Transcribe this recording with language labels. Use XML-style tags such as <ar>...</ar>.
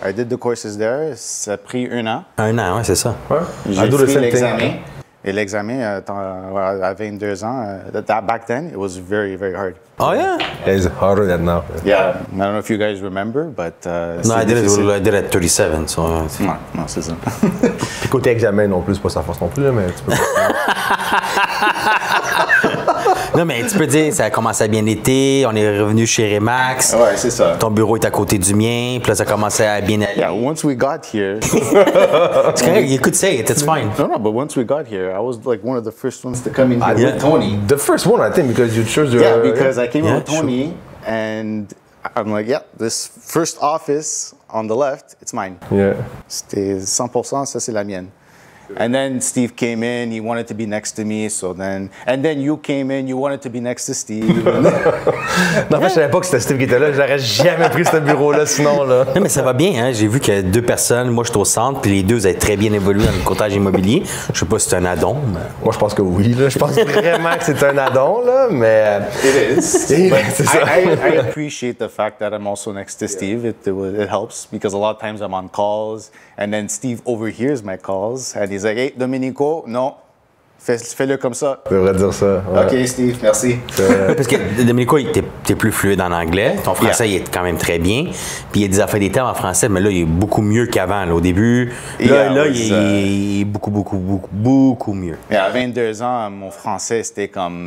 <en>I did the courses there.</en> <fr>Ça a pris 1 an. 1 an, oui, c'est ça. Ouais. J'ai fait l'examen. Et l'examen, à 22 ans,</fr> <en>back then, it was very, very hard. Oh, yeah? It's harder than now. Yeah. I don't know if you guys remember, but... No, I did it at 37, so...</en> <fr>Non, c'est ça. Puis côté examen non plus, c'est pas sa force non plus, là, mais tu peux Non, mais tu peux dire, ça a commencé à bien été, on est revenu chez Remax. Ouais, c'est ça. Ton bureau est à côté du mien, puis là, ça a commencé à bien aller.</fr> <en>Yeah, once we got here...</en> <fr>C'est correct,</fr> <en>you could say it, it's fine. No, but once we got here, I was like one of the first ones to come in here with Tony. The first one, I think, because you chose your... Yeah, because I came in with Tony, and I'm like, yeah, this first office on the left, it's mine. Yeah.</en> <fr>C'était 100%, ça c'est la mienne.</fr> <en>And then Steve came in, he wanted to be next to me, and then you came in, you wanted to be next to Steve.</en> <fr>Non, en fait, je savais pas que c'était Steve qui était là, j'aurais jamais pris ce bureau-là sinon, là. Non, mais ça va bien, hein. J'ai vu que 2 personnes, moi je suis au centre, puis les 2 avaient très bien évolué dans le courtage immobilier. Je sais pas si c'est un add-on, mais... Moi, je pense que oui, là. Je pense vraiment que c'est un add-on, là, mais...</fr> <en>It is.</en> <fr>C'est ça.</fr> <en>I appreciate the fact that I'm also next to Steve. It helps, because a lot of times I'm on calls, and then Steve overhears my calls, and he's like, hey, Domenico, no,</en> <fr>Fais-le comme ça. Tu devrais dire ça. Ouais. OK, Steve, merci. Oui, parce que Domenico, t'es plus fluide en anglais. Ton français, il est quand même très bien. Puis il y a des affaires des termes en français, mais là, il est beaucoup mieux qu'avant. Au début, là, il est beaucoup mieux. Mais à 22 ans, mon français, c'était comme...</fr>